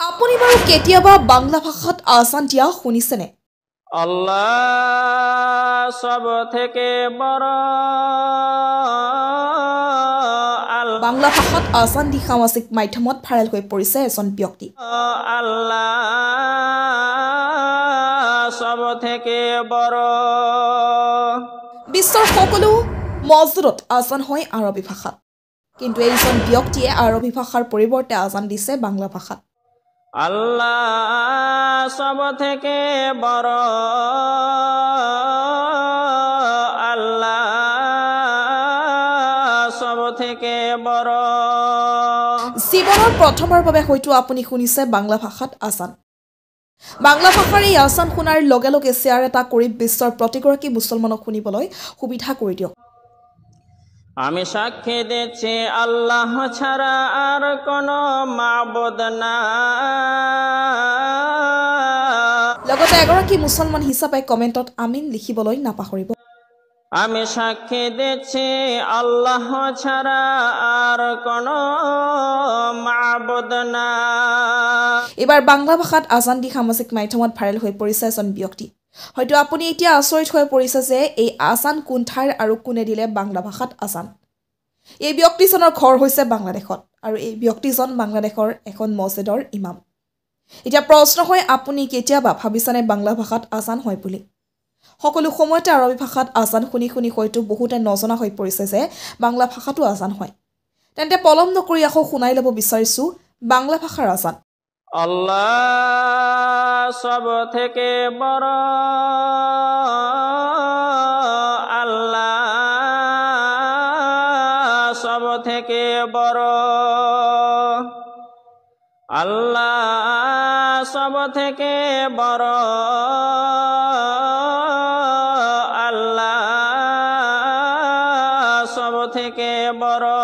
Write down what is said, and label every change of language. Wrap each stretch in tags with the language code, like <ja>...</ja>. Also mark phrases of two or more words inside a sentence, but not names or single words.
<as>আপুনি বাৰু কেতিয়াবা বাংলা ভাষাত আজান দিয়া শুনিছেনে?</as> <bn>আল্লাহ সব থেকে বড়</bn> <as>বাংলা ভাষাত আজান দি সামাজিক মাধ্যমত ভাইৰেল হৈ পৰিছে এজন ব্যক্তি।</as> <bn>আল্লাহ সব থেকে বড়।</bn> <as>বিশ্বৰ সকলো মছজিদত আজান হয় আৰবী ভাষাত, কিন্তু এইজন ব্যক্তিয়ে আৰবী ভাষাৰ পৰিৱৰ্তে আজান দিছে বাংলা ভাষাত।</as> <bn>আল্লাহ সব থেকে বড়, আল্লাহ সব থেকে বড়।</bn> <as>জীৱনৰ প্ৰথমৰ বাবে হয়তো আপুনি শুনিছে বাংলা ভাষাত আজান। বাংলা ভাষাৰ এই আজান শুনাৰ লগে লগে শ্বেয়াৰ এটা কৰি বিশ্বৰ প্ৰতিগৰাকী মুছলমানক শুনিবলৈ সুবিধা কৰি দিয়ক।</as> <bn>আমি সাক্ষী দিচ্ছি আল্লাহ ছাড়া আর কোনো মাবুদ নাই।</bn> <as>লগতে এগৰাকী মুছলমান হিচাপে কমেণ্টত আমিন লিখিবলৈ নাপাহৰিব।</as> <bn>আমি সাক্ষী দিচ্ছি আল্লাহ ছাড়া আর কোনো মাবুদ নাই।</bn> <as>এবাৰ বাংলা ভাষাত আজান দি সামাজিক মাধ্যমত ভাইৰেল হৈ পৰিছে এজন ব্যক্তি। হয়তো আপুনি এতিয়া আচৰিত হৈ পৰিছে যে এই আজান কোন ঠাইৰ আৰু কোনে দিলে বাংলা ভাষাত আজান। এই ব্যক্তিজনৰ ঘৰ হৈছে বাংলাদেশত আৰু এই ব্যক্তিজন বাংলাদেশৰ এখন মছজিদৰ ইমাম। এতিয়া প্ৰশ্ন হয়, আপুনি কেতিয়াবা ভাবিছেনে বাংলা ভাষাত আজান হয় বুলি? সকলো সময়তে আৰবী ভাষাত আজান শুনি শুনি হয়তো বহুতে নজনা হৈ পৰিছে যে বাংলা ভাষাতো আজান হয়। তেন্তে পলম নকৰি আকৌ শুনাই ল'ব বিচাৰিছোঁ বাংলা ভাষাৰ আজান।</as> <bn>আল্লাহ সব থেকে বড়, আল্লাহ সব থেকে বড়, আল্লাহ সব থেকে বড়, আল্লাহ সব থেকে বড়।</bn>